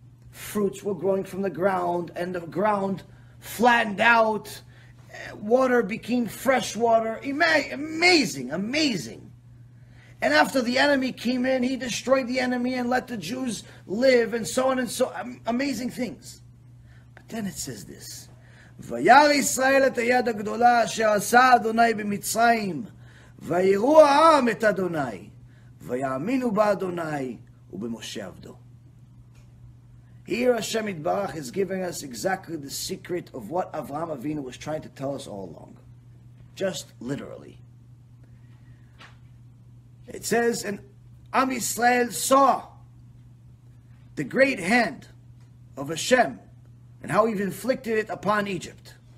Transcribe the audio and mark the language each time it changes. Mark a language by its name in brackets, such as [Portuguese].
[English] Fruits were growing from the ground, and the ground flattened out. Water became fresh water. Amazing, amazing. And after the enemy came in, he destroyed the enemy and let the Jews live, and so on and so on. Amazing things. But then it says this. [Hebrew] וירא ישראל את היד הגדולה אשר עשה אדוני במצרים, ויראו העם את אדוני, ויאמינו באדוני ובמשה עבדו. [English] Here Hashem Yitbarach is giving us exactly the secret of what Avraham Avinu was trying to tell us all along. Just literally. It says, and Am Yisrael saw the great hand of Hashem and how He inflicted it upon Egypt.